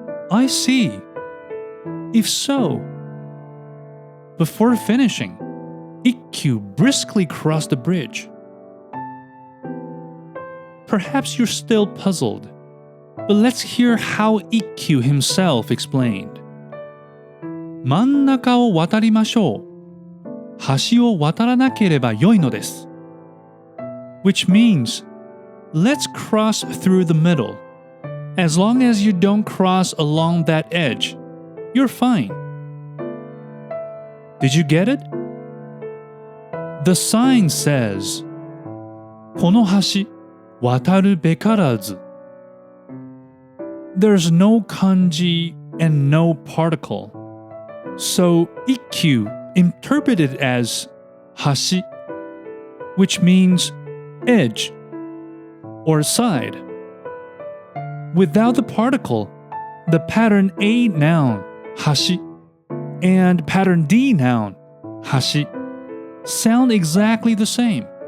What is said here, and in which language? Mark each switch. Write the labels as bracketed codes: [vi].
[en] I see. If so. Before finishing, Ikkyū briskly crossed the bridge. Perhaps you're still puzzled, but let's hear how Ikkyū himself explained. [ja] 真ん中を渡りましょう。橋を渡らなければよいのです。 [en] Which means, let's cross through the middle. As long as you don't cross along that edge, you're fine. Did you get it? The sign says, [ja] この橋、渡るべからず. [en] There's no kanji and no particle. So Ikkyū interpreted as 橋, which means edge or side. Without the particle, the pattern A noun 橋 and pattern D noun 橋 sound exactly the same.